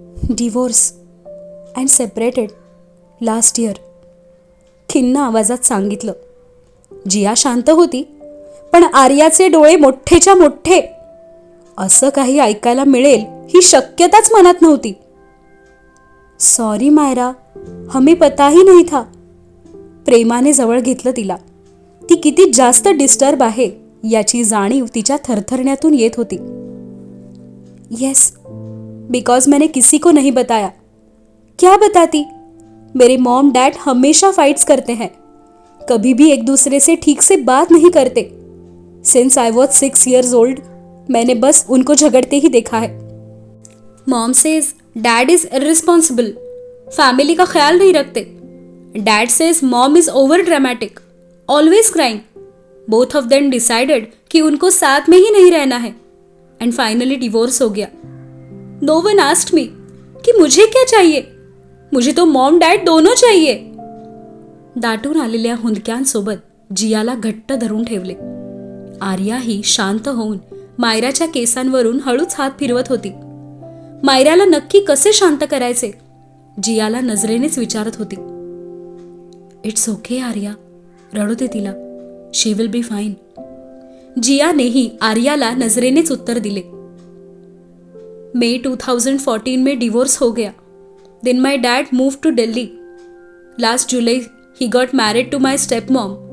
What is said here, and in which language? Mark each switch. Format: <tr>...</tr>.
<en>divorce and separated last year,</en> <mr>खिन्न आवाजात सांगितलं. जिया शांत होती, पण आर्याचे डोळे मोठेच्या मोठे. असं काही ऐकायला मिळेल ही शक्यताच मनात नव्हती.</mr> <en>sorry</en> <hi>मायरा, हमें पता ही नहीं था.</hi> <mr>प्रेमाने जवळ घेतलं तिला. ती किती जास्त डिस्टर्ब आहे याची जाणीव तिच्या थरथरण्यातून येत होती.</mr> <en>yes, because</en> <hi>मैंने किसी को नहीं बताया. क्या बताती? मेरे मॉम डैड हमेशा फाइट्स करते हैं, कभी भी एक दूसरे से ठीक से बात नहीं करते.</hi> <en>since I was 6 years old,</en> <hi>मैंने बस उनको झगड़ते ही देखा है.</hi> <en>mom says dad is irresponsible,</en> <hi>family का ख्याल नहीं रखते.</hi> <en>dad says mom is over dramatic,</en> <hi>always crying.</hi> <en>both of them decided</en> <hi>कि उनको साथ में ही नहीं रहना है एंड फाइनली डिवोर्स हो गया.</hi> <en>no one asked me</en> <hi>कि मुझे क्या चाहिए. मुझे तो मॉम डैड दोनों चाहिए.</hi> <mr>दाटून आलेल्या हुंदक्यांसोबत जियाला घट्ट धरून ठेवले. आर्या ही शांत होऊन मायराच्या केसांवरून हळूच हात फिरवत होती. मायराला नक्की कसे शांत करायचे जियाला नजरेनेच विचारत होती.</mr> <en>it's okay Arya,</en> <mr>रडू दे तिला,</mr> <en>She will be fine.</en> <mr>जियानेही आर्याला नजरेनेच उत्तर दिले.</mr> <hi>मे 2014 में डिवोर्स हो गया.</hi> <en>Then my dad move to Delhi. Last July ही got married to my step mom.</en>